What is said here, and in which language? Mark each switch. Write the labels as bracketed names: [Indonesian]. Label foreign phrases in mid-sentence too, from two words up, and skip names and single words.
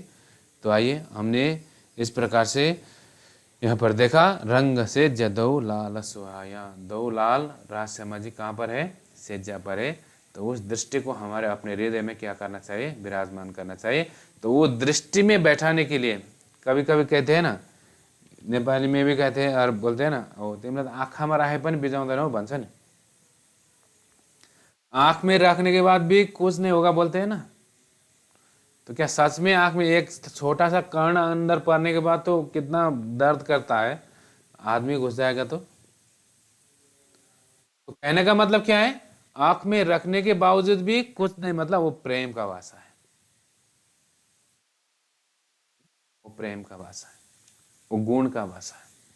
[Hindi] तो आइए, हमने इस प्रकार से यहाँ पर देखा, रंग से जदौ लाल सुहाया, दो लाल राजश्यामा जी कहाँ पर है, सेज्जा पर है। तो उस दृष्टि को हमारे अपने हृदय में क्या करना चाहिए, विराजमान करना चाहिए। तो वो दृष्टि में बैठाने के लिए कभी कभी कहते हैं ना, नेपाली में भी कहते हैं और बोलते हैं ना, [Nepali] ओ तिमीलाई त आँखामा राखे पनि बिजाउँदैनौ भन्छ नि। [Hindi] आँख में रखने के बाद भी कुछ नहीं होगा बोलते हैं ना। तो क्या सच में आँख में एक छोटा सा कण अंदर पड़ने के बाद तो कितना दर्द करता है, आदमी घुस जाएगा तो कहने का मतलब क्या है, आँख में रखने के बावजूद भी कुछ नहीं, मतलब वो प्रेम का वासा है, वो प्रेम का वासा है, वो गुण का वासा है।